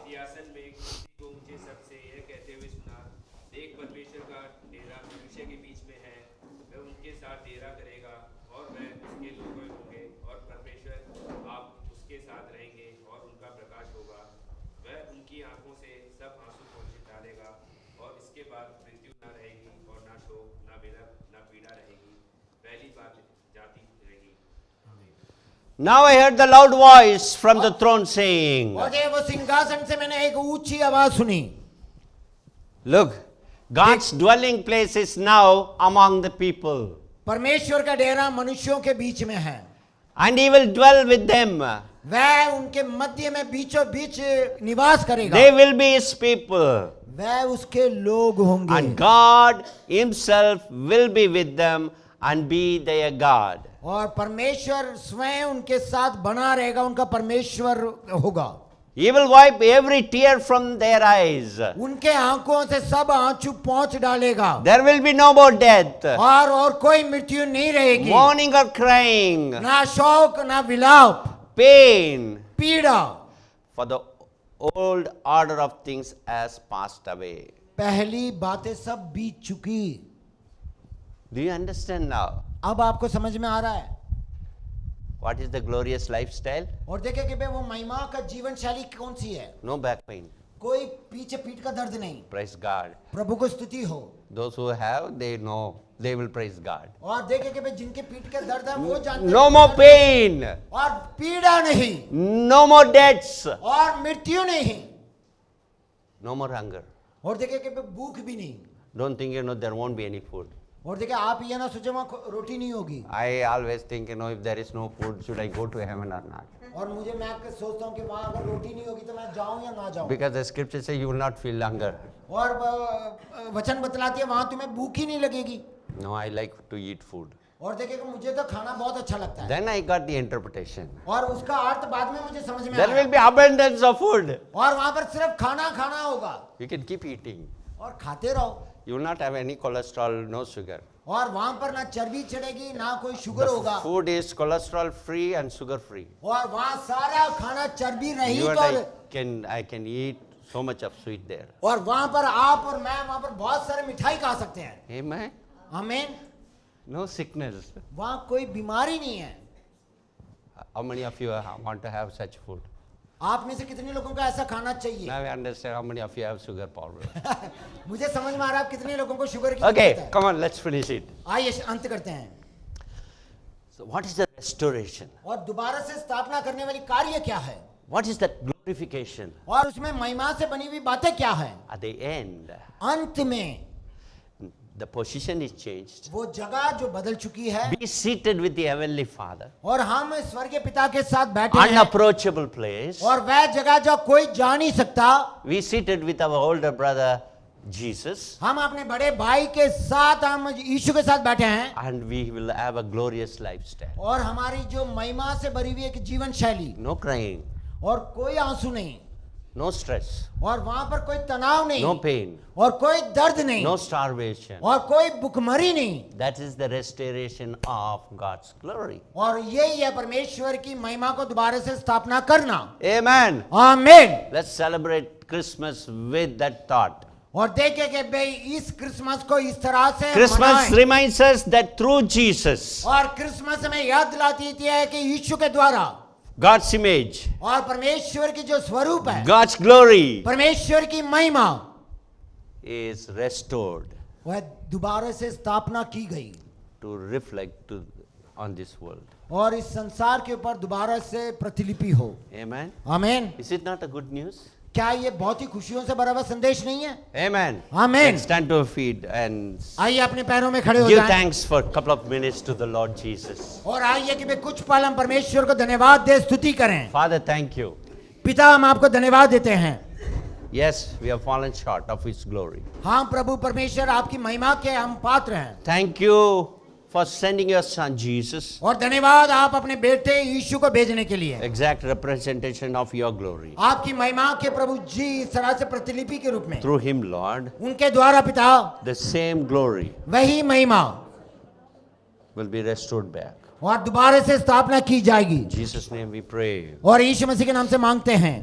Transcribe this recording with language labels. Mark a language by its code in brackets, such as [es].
[hi] सिंहासन में एक व्यक्ति को मुझे सबसे यह कहते हुए सुना, देख परमेश्वर का डेरा मनुष्य के बीच में है, वह उनके साथ डेरा करेगा और वह उसके लोग होंगे और परमेश्वर आप उसके साथ रहेंगे और उनका प्रकाश होगा। वह उनकी आंखों से सब आंसू पोंछ डालेगा और इसके बाद मृत्यु न रहेगी और ना शोक ना विलप ना पीड़ा रहेगी, पहली बात जाती रहेगी। [en] Now I heard the loud voice from the throne saying, [hi] और ये वो सिंहासन से मैंने एक ऊंची आवाज सुनी, [en] "Look, God's dwelling place is now among the people, [hi] परमेश्वर का डेरा मनुष्यों के बीच में है, [en] and He will dwell with them. [hi] वह उनके मध्य में बीचों बीच निवास करेगा, [en] They will be His people, [hi] वह उसके लोग होंगे, [en] and God Himself will be with them and be their God." [hi] और परमेश्वर स्वयं उनके साथ बना रहेगा, उनका परमेश्वर होगा। [en] He will wipe every tear from their eyes. [hi] उनके आंखों से सब आंसू पोंछ डालेगा, [en] There will be no more death, [hi] और कोई मृत्यु नहीं रहेगी, [en] mourning or crying, [hi] ना शोक ना विलाप, [en] pain, [hi] पीड़ा, [en] for the old order of things has passed away. [hi] पहली बातें सब बीत चुकी। [en] Do you understand now? [hi] अब आपको समझ में आ रहा है। [en] What is the glorious lifestyle? [hi] और देखे कि भाई वो महिमा का जीवन शैली कौन सी है। [en] No back pain. [hi] कोई पीछे पीठ का दर्द नहीं। [en] Praise God. [hi] प्रभु को स्तुति हो। [en] Those who have, they know. They will praise God. [hi] और देखे कि भाई जिनके पीठ का दर्द है वो जानते हैं [en] No [hi] कि [en] more [hi] दर्द- [en] pain. [hi] और पीड़ा नहीं, [en] No more debts. [hi] और मृत्यु नहीं, [en] No more hunger. [hi] और देखे कि भाई भूख भी नहीं। [en] Don't think, there won't be any food. [hi] और देखे आप ये ना सोचे वहाँ रोटी नहीं होगी। [en] I always think, if there is no food, should I go to heaven or not? [hi] और मुझे मैं सोचता हूँ कि वहाँ अगर रोटी नहीं होगी तो मैं जाऊँ या ना जाऊँ। [en] Because the scripture says you will not feel hunger. [hi] और वचन बतलाती है वहाँ तुम्हें भूख ही नहीं लगेगी। [en] No, I like to eat food. [hi] और देखिएगा मुझे तो खाना बहुत अच्छा लगता है, [en] Then I got the interpretation. [hi] और उसका अर्थ बाद में मुझे समझ में [en] There [hi] आया, [en] will be abundance of food. [hi] और वहां पर सिर्फ खाना खाना होगा [en] You can keep eating. [hi] और खाते रहो, [en] You will not have any cholesterol, no sugar. [hi] और वहां पर ना चर्बी चढ़ेगी ना कोई शुगर [en] The [hi] होगा, [en] food is cholesterol free and sugar free. [hi] और वहां सारा खाना चर्बी रहित [en] You and [hi] और [en] I can eat so much of sweet there. [hi] और वहां पर आप और मैं वहां पर बहुत सारे मिठाई खा सकते हैं, [en] Amen. [hi] आमीन। [en] No sickness. [hi] वहां कोई बीमारी नहीं है। [en] How many of you want to have such food? [hi] आप में से कितने लोगों को ऐसा खाना चाहिए? [en] Now I understand how many of you have sugar problem. [hi] मुझे समझ में आ रहा है आप कितने लोगों को शुगर की [en] Okay, [hi] जरूरत है। [en] come on, let's finish it. [hi] आइए अंत करते हैं। [en] So what is the restoration? [hi] और दोबारा से स्थापना करने वाली कार्य क्या है, [en] What is that glorification? [hi] और उसमें महिमा से बनी हुई बातें क्या है? [en] At the end, [hi] अंत में [en] the position is changed. [hi] वो जगह जो बदल चुकी है, [en] Be seated with the heavenly Father. [hi] और हम स्वर्गीय पिता के साथ बैठे हैं, [en] Unapproachable place. [hi] और वह जगह जो कोई जा नहीं सकता। [en] We seated with our older brother Jesus, [hi] हम अपने बड़े भाई के साथ, हम यीशु के साथ बैठे हैं, [en] and we will have a glorious lifestyle. [hi] और हमारी जो महिमा से भरी हुई एक जीवन शैली, [en] No crying, [hi] और कोई आंसू नहीं, [en] no stress, [hi] और वहां पर कोई तनाव नहीं, [en] no pain, [hi] और कोई दर्द नहीं, [en] no starvation. [hi] और कोई भुखमरी नहीं। [en] That is the restoration of God's glory. [hi] और यही है परमेश्वर की महिमा को दोबारा से स्थापना करना। [en] Amen. [hi] आमीन। [en] Let's celebrate Christmas with that thought. [hi] और देखें कि भाई इस क्रिसमस को इस तरह से [en] Christmas [hi] मनाएं। [en] reminds us that through Jesus, [hi] और क्रिसमस हमें याद दिलाती है कि यीशु के द्वारा [en] God's image, [hi] और परमेश्वर की जो स्वरूप है, [en] God's glory [hi] परमेश्वर की महिमा, [en] is restored [hi] वह दोबारा से स्थापना की गई, [en] to reflect on this world. [hi] और इस संसार के ऊपर दोबारा से प्रतिलिपि हो। [en] Amen. [hi] आमीन। [en] Is it not a good news? [hi] क्या ये बहुत ही खुशियों से भरा हुआ संदेश नहीं है? [en] Amen. Amen. Let's stand to our feet and [hi] आइए अपने पैरों में खड़े हो [en] give [hi] जाएं, [en] thanks for a couple of minutes to the Lord Jesus. [hi] और आइए कि भाई कुछ पल हम परमेश्वर को धन्यवाद दे, स्तुति करें। [en] Father, thank you. [hi] पिता, हम आपको धन्यवाद देते हैं। [en] Yes, we have fallen short of His glory. [hi] हाँ प्रभु परमेश्वर, आपकी महिमा के हम पात्र हैं, [en] Thank you for sending your son Jesus, [hi] और धन्यवाद आप अपने बेटे यीशु को भेजने के लिए, [en] exact representation of your glory. [hi] आपकी महिमा के प्रभु जी इस तरह से प्रतिलिपि के रूप में, [en] Through him, Lord, [hi] उनके द्वारा पिता [en] the same glory [hi] वही महिमा [en] will be restored back. [hi] और दोबारा से स्थापना की जाएगी। [en] In Jesus' name we pray. [hi] और यीशु मसीह के नाम से मांगते हैं।